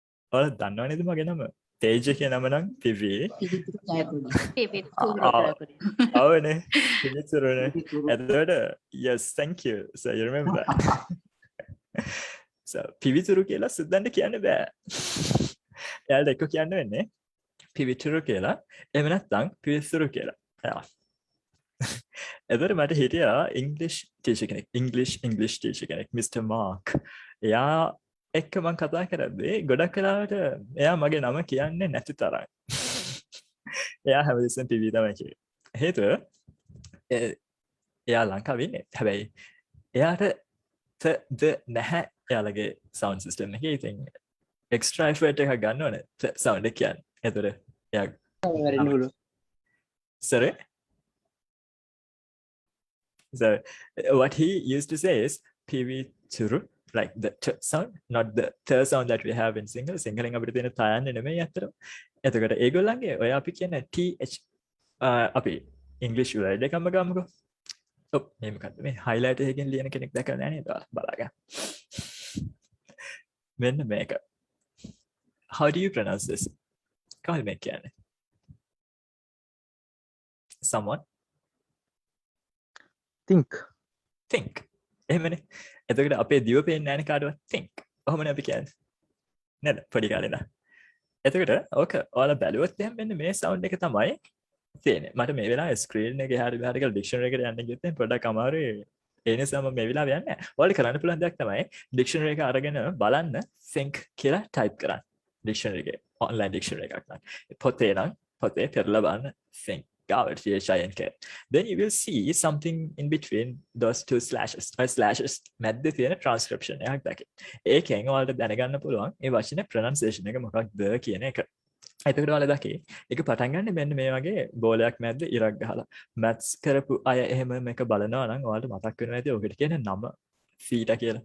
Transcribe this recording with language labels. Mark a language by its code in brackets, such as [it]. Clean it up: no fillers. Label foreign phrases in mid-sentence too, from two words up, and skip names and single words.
[si] ඔයාලා දන්නවනේද මගේ නම? තේජ කියන නම නම් පිවි. පිවිතුරු. අවනේ පිවිතුරුනේ. එතකොට [en] yes thank you. So you remember. [si] So පිවිතුරු කියලා සුද්දන්ට කියන්න බෑ. එයාලට එක්ක කියන්න වෙන්නේ පිවිතුරු කියලා. එහෙම නැත්නම් පිවිතුරු කියලා. එතකොට මට හිටියා [en] English teacher [si] කෙනෙක්. [en] English teacher [si] කෙනෙක් Mr. Mark. එයා එක්ක මම කතා කරද්දී ගොඩක් වෙලාවට එයා මගේ නම කියන්නේ නැති තරම්. එයා හැමදෙස්සෙම පිවි තමයි කියේ. හේතුව එයා ලංකාවේ ඉන්නේ. හැබැයි එයාට ද නැහැ එයාලගේ [en] sound system [si] එකේ. ඉතින් [en] extra effort [si] එකක් ගන්න ඕනේ sound එක කියන්නේ. එතකොට එයා sorry. [en] So what he used to say is PV Turu, like the t sound, not the th sound that we have in single. [si] Single අපිට තියෙන තයන්නේ නෙමෙයි අතට. එතකොට ඒගොල්ලන්ගේ ඔය අපි කියන TH අපි ඉංග්‍රීසි වර්ඩ් එකක්ම ගමුකෝ. ඔව් මේ මොකද්ද මේ highlighter එකකින් ලියන කෙනෙක් දැකලා නැහැ නේද? බලාගන්න. මෙන්න මේක. [en] How do you pronounce this? [si] කොහොමද මේ කියන්නේ? [en] Someone think එහෙමනේ. [si] එතකොට අපේ දිව පේන්නේ නැහැ නේ කාටවත් think. ඔහොමනේ අපි කියන්නේ. නේද? පොඩි කාලේ ඉඳන්. එතකොට ඕක ඔයාලා බැලුවොත් එහෙනම් මෙන්න මේ sound එක තමයි තියෙන්නේ. මට මේ වෙලාවේ screen එකේ හරි මෙහාට කියලා dictionary එකට යන්න ගියොත් එහෙනම් පොඩ්ඩක් අමාරුයි. ඒ නිසා මම මේ වෙලාවේ යන්නේ නැහැ. ඔයාලට කරන්න පුළුවන් දෙයක් තමයි dictionary එක අරගෙන බලන්න think කියලා type කරන්න. dictionary එකේ online dictionary එකක් නම්. පොතේ නම් පොතේ පෙරලා බලන්න think. THINK. [en] Then you will see something in between those two slashes. [si] Slashes මැද්දේ තියෙන transcription එකක් දැකේ. ඒකෙන් ඔයාලට දැනගන්න පුළුවන් මේ වචනේ pronunciation එක මොකක්ද කියන එක. එතකොට ඔයාලා දැකේ ඒක පටන් ගන්න මෙන්න මේ වගේ බෝලයක් මැද්දේ ඉරක් ගහලා. maths කරපු අය එහෙම මේක බලනවා නම් ඔයාලට මතක් වෙනවා ඇති ඔකට කියන නම theta කියලා.